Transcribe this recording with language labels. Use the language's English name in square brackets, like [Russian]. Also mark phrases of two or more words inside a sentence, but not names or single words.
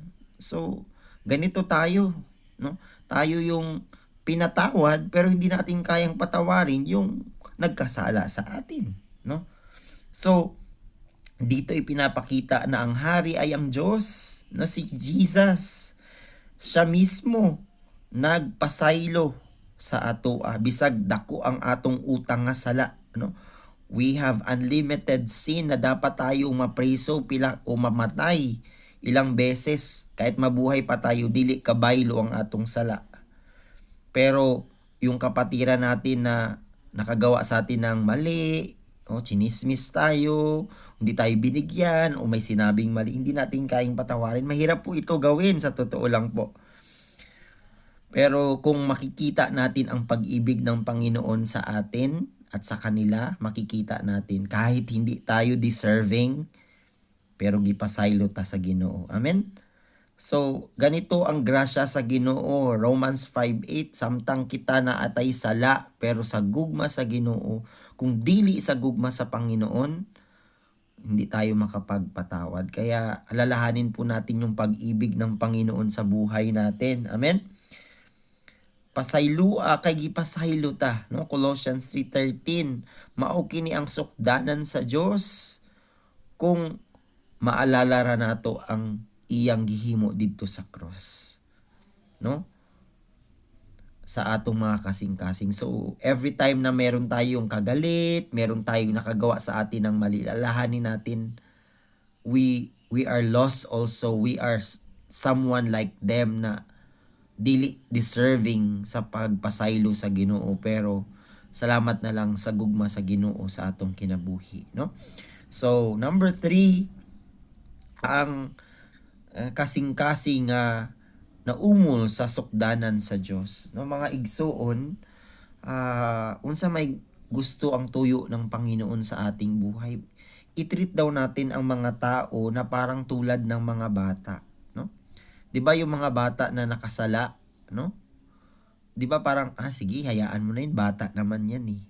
[Filipino] So, ganito tayo, no? Tayo yung pinatawad pero hindi natin kayang patawarin yung nagkasala sa atin, no? So, dito ipinapakita na ang hari ay ang Diyos, no? Si Jesus, [Cebuano] siya mismo nagpasaylo sa ato, bisag dako ang atong utang nga sala, no? [English] We have unlimited sin [Cebuano] na dapat tayong mapriso pila o mamatay ilang beses kahit mabuhay pa tayo, dili kabaylo ang atong sala. [Filipino] Pero yung kapatiran natin na nakagawa sa atin ng mali, chinismis tayo, hindi tayo binigyan o may sinabing mali, hindi natin kayang patawarin. Mahirap po ito gawin, sa totoo lang po. Pero kung makikita natin ang pag-ibig ng Panginoon sa atin at sa kanila, makikita natin kahit hindi tayo deserving, [Cebuano] pero gipasaylo ta sa Ginoo. Amen? So, ganito ang grasya sa Ginoo. Romans 5:8, samtang kita na atay sala, pero sa gugma sa Ginoo, kung dili sa gugma sa Panginoon, [Filipino] hindi tayo makapagpatawad. Kaya alalahanin po natin yung pag-ibig ng Panginoon sa buhay natin. Amen? [Cebuano] Pasaylua kay gipasaylo ta, no? Colossians 3:13. Mao kini ang sukdanan sa Dios kung maalala ra nato ang iyang gihimo didto sa cross, no? Sa atong mga kasing-kasing. [Filipino] So, every time na meron tayong kagalit, meron tayong nakagawa sa atin ng mali, alalahanin natin, [English] we are lost also. We are someone like them [Cebuano] na dili deserving sa pagpasaylo sa Ginoo, pero salamat na lang sa gugma sa Ginoo sa atong kinabuhi, no? So, number 3, ang kasing-kasing naumol sa sukdanan sa Dios, no? Mga igsoon, unsa may gusto ang tuyo [Filipino] ng Panginoon sa ating buhay, i-treat daw natin ang mga tao na parang tulad ng mga bata, no? 'Di ba yung mga bata na nakasala, no? 'Di ba parang sige, hayaan mo na 'yun, bata naman 'yan eh.